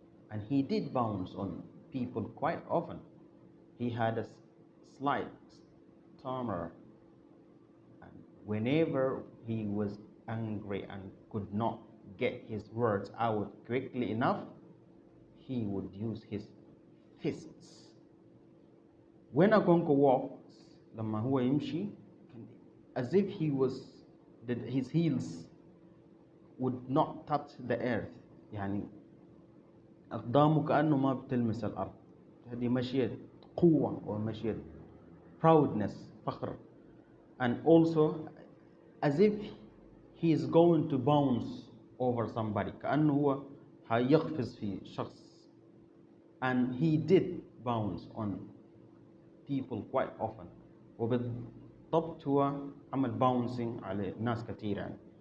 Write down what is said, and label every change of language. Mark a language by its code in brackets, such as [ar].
[en] And he did bounce on people quite often. He had a slight stammer, and whenever he was angry and could not get his words out quickly enough, he would use his fists. When Akonko walks, [ar] لما هو يمشي, [en] as if his heels would not touch the earth. [ar] يعني أقدامه كأنه ما بتلمس الأرض. هذه مشية قوة ومشية proudness. فخر. [en] And also as if he is going to bounce over somebody, [ar] كأنه هو هيقفز في شخص. [en] And he did bounce on people quite often. [ar] وبالضبط هو عمل bouncing على ناس كثير يعني.